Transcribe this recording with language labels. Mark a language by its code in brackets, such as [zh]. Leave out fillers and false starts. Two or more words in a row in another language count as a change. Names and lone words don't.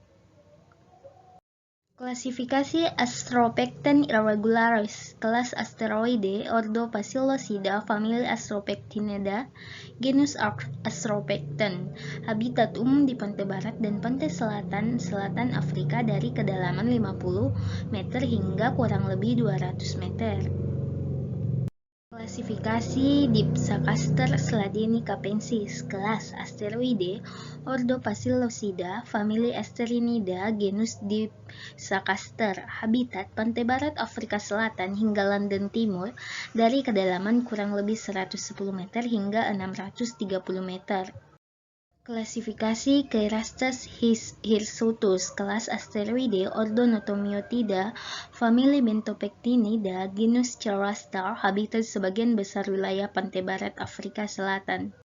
[id] Klasifikasi Astropecten irregularis, kelas Asteroide, ordo Pacillosida, famili Astropectinidae, genus Astropecten, habitat umum di pantai barat dan pantai selatan Afrika dari kedalaman 50 meter hingga kurang lebih 200 meter. Klasifikasi Dipsacaster sladeni capensis, kelas Asteroide, ordo Pacillosida, famili Asterinida, genus Dipsacaster, habitat pantai barat Afrika Selatan hingga London Timur dari kedalaman kurang lebih 110 meter hingga 630 meter. Klasifikasi Chaerastes hirsutus, kelas Asteroide, ordo Notomiotida, famili Bentopectinida, genus Chaerastes, habitat sebagian besar wilayah pantai barat Afrika Selatan.